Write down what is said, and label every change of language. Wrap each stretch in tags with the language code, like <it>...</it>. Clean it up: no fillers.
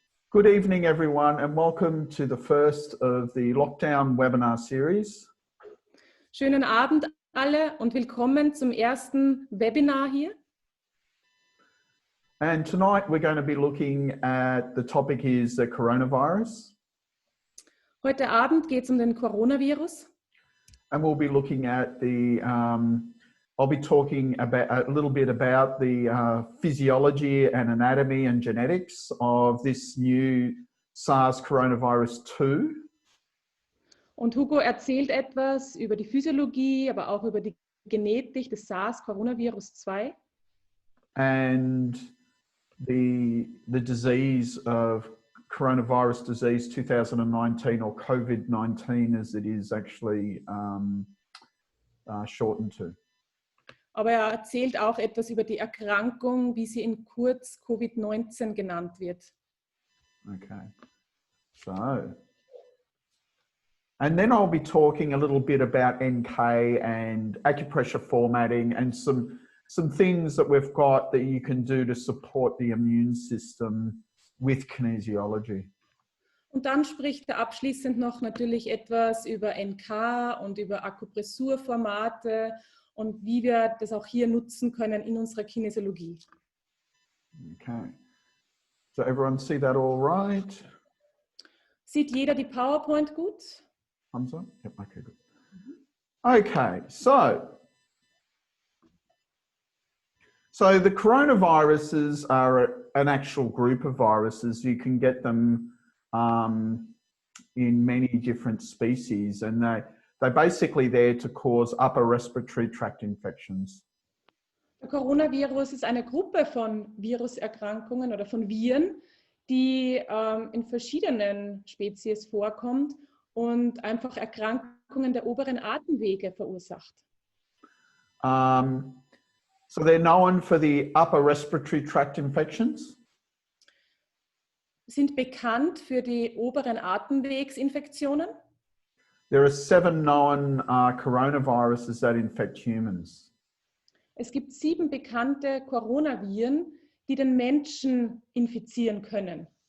<en>Good evening, everyone, and welcome to the first of the lockdown webinar series.</en> <de>Schönen Abend alle und willkommen zum ersten Webinar hier.</de> <en>And tonight we're going to be looking at, the topic is the coronavirus.</en> <de>Heute Abend geht es um den Coronavirus.</de> <en>And we'll be looking at the, I'll be talking about a little bit about the physiology and anatomy and genetics of this new SARS coronavirus 2.</en> <de>Und Hugo erzählt etwas über die Physiologie, aber auch über die Genetik des SARS-Coronavirus 2.</de> <en>And the disease of coronavirus disease 2019, or COVID-19 as it is actually shortened to.</en> <de>Aber er erzählt auch etwas über die Erkrankung, wie sie in kurz Covid-19 genannt wird.</de> <en>Okay, so, and then I'll be talking a little bit about NK and acupressure formatting and some things that we've got that you can do to support the immune system with kinesiology.</en> <de>Und dann spricht er abschließend noch natürlich etwas über NK und über Akupressurformate und wie wir das auch hier nutzen können in unserer Kinesiologie.</de> <en>Okay, so everyone see that all right?</en> <de>Sieht jeder die PowerPoint gut?</de> <en>Thumbs up? Yep, okay, good. Okay, so the coronaviruses are an actual group of viruses. You can get them in many different species, and they're basically there to cause upper respiratory tract infections.</en> <de>Der Coronavirus ist eine Gruppe von Viruserkrankungen oder von Viren, die in verschiedenen Spezies vorkommt und einfach Erkrankungen der oberen Atemwege verursacht.</de> <en>So they're known for the upper respiratory tract infections.</en> <de>Sind bekannt für die oberen Atemwegsinfektionen.</de> <en>There are 7 known coronaviruses that infect humans.</en> <de>Es gibt 7 bekannte Coronaviren, die den Menschen infizieren können.</de>